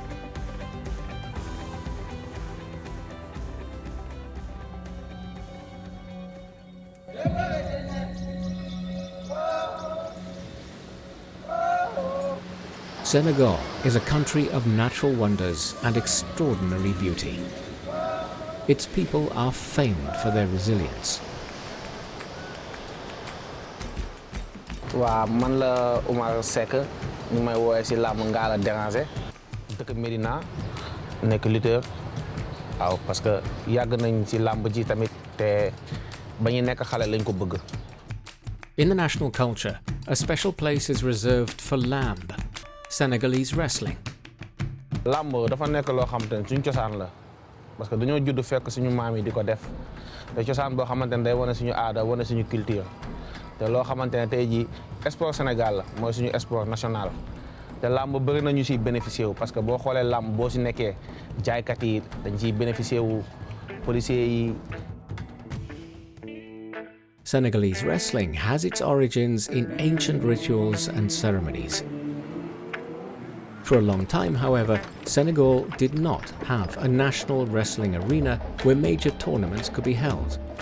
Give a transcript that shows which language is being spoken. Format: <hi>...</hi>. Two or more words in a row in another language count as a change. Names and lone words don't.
<en>Senegal is a country of natural wonders and extraordinary beauty. Its people are famed for their resilience.</en> <wo>Wa man la Oumar Seck ñu may woowee si làmb Ngalla Déranger dëkk Médina nekk lutteur waaw</wo> <fr>parce que</fr> <wo>yàgg nañ ci làmb ji tamit te ba ñu nekk xale lañ ko bëgg.</wo> <en>In the national culture, a special place is reserved for lamb, Senegalese wrestling.</en> <wo>Làmb dafa nekk loo xamante ne suñu cosaan la</wo> <fr>parce que</fr> <wo>dañoo judd fekk suñu maam yi di ko def te cosaan boo xamante ne day wane suñu aada wane suñu culture. te loo xamante ne tey jii sport Sénégal la mooy suñu</wo> <fr>sport national</fr> <wo>te làmb bëri na ñu siy bénéficier wu</wo> <fr>parce que</fr> <wo>boo xoolee làmb boo si nekkee jaaykat yi dañ ciy bénéficier wu policiers yi.</wo> <en>Senegalese wrestling has its origins in ancient rituals and ceremonies. For a long time, however, Senegal did not have a national wrestling arena where major tournaments could be held.</en>